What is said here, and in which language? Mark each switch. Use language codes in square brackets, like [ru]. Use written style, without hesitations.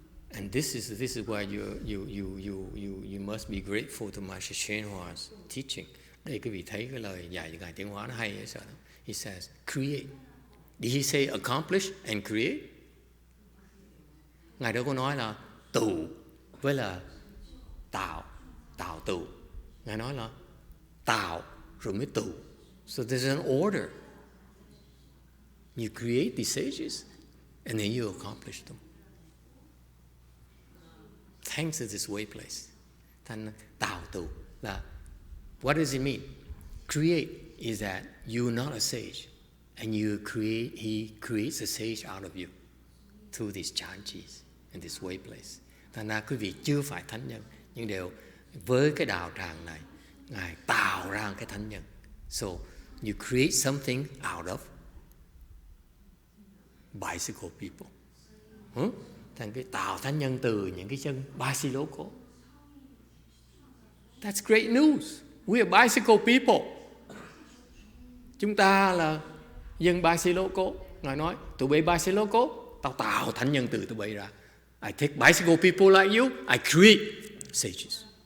[en] And this is why you must be grateful to Master YongHua's teaching. [vi] Đây quý vị thấy cái lời dạy của Ngài Tiến Hóa nó hay hay sao? [en] He says, create. Did he say accomplish and create? [vi] Ngài đâu có nói là tụ với là tạo tụ. Ngài nói là tạo rồi mới tụ. [en] So there's an order. You create these sages and then you accomplish them. Thanks to this way place. [vi] Thành tạo tụ là, [en] what does it mean? Create is that you're not a sage and he creates a sage out of you through these chanchis and this way place. [vi] Thành ra quý vị chưa phải thánh nhân, nhưng đều với cái đạo tràng này Ngài tạo ra cái thánh nhân. [en] So you create something out of bicycle people. [vi] Thành cái tạo thánh nhân từ những cái chân bicycle. [en] That's great news. We are bicycle people. [vi] Chúng ta là dân bicycle. Ngài nói, tụi bay bicycle, tao tạo thánh nhân từ tụi bay ra. [en] I take bicycle people like you, I create sages.